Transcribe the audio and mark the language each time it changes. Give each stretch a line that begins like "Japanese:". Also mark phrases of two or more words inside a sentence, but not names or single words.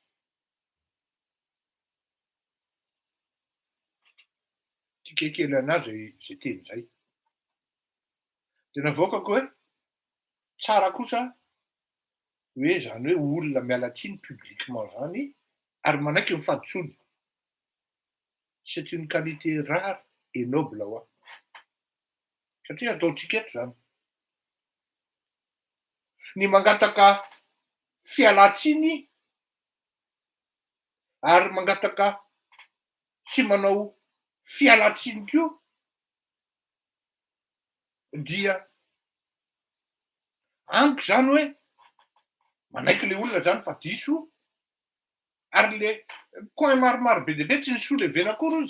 Malagasy: Tika kely anazy zay teny zay. De navoakako hoe tsara kosa hoe zany hoe olona miala tsiny publiquement zany ary manaiky ny faditsony.
French: C'est une qualité rare et noble
Malagasy: ho aho. Satria ataotsika eto zany. Ny mangataka fialan-tsiny ary mangataka tsy manao fialan-tsiny koa dia amiko zany hoe manaiky le olona zany fa diso ary le coin maromaro be dia be tsy nisolevena akory izy.